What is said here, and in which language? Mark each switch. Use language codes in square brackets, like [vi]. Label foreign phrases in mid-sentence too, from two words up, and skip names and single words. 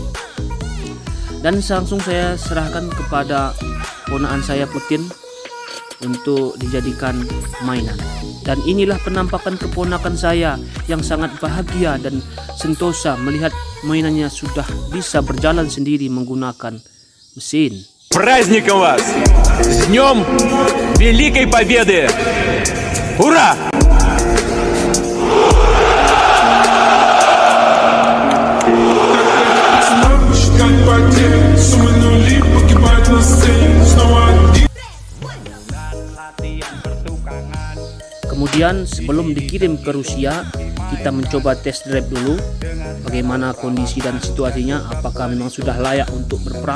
[id] Dan langsung saya serahkan kepada ponakan saya Putin untuk dijadikan mainan. Dan inilah penampakan keponakan saya yang sangat bahagia dan sentosa melihat mainannya sudah bisa berjalan sendiri menggunakan mesin. [ru] Праздником вас! С Днем Великой Победы! Ура! [id] Kemudian sebelum dikirim ke Rusia, kita mencoba [en] test drive [id] dulu bagaimana kondisi dan situasinya, apakah memang sudah layak untuk berperang.